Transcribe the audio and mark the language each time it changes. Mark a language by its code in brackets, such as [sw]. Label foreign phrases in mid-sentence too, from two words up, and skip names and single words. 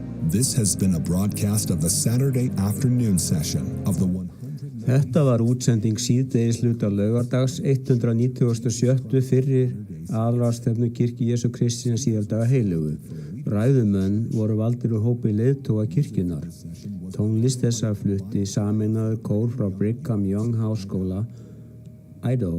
[en] This has been a broadcast of the Saturday afternoon session of the 100. [is] Þetta var útsending síðdegis hluta laugardags 197. fyrir aðalráðstefnu kirkju Jesú Kristi síðardaga heilugu. Ræðumenn voru valdir úr hópi leiðtoga kirkjunnar. Tónlist þessa flutti sameinaður kór frá Brigham Young Háskóla, Idaho.